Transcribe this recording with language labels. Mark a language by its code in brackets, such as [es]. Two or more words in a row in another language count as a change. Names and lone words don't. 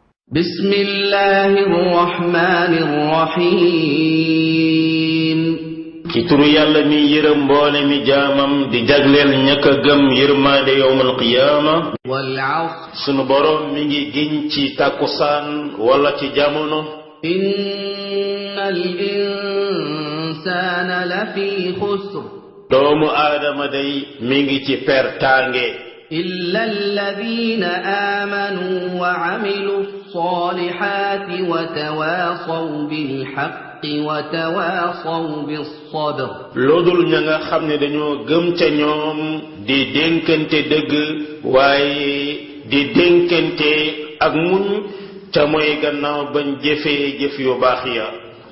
[ar] بسم الله الرحمن الرحيم [wo] ci turu yàlla mi yërëm mboole mi jaamam di jagleel ñaka gëm yërmaande [ar] يوم القيامة والعصر [wo] sunu borom mi ngi giñ ci takkusaan wala ci jamono [ar] إن الإنسان لفي خسر [wo] doomu aadama day mi ngi ci pertaange [ar] إلا الذين آمنوا وعملوا الصالحات وتواصوا بالحق وتواصوا بالصبر [wo] loodul ña nga xam ne dañoo gëm ca ñoom di dénkante dëgg waaye di dénkante ak muñ ca mooy gannaaw bañ jëfee jëf yu baax ya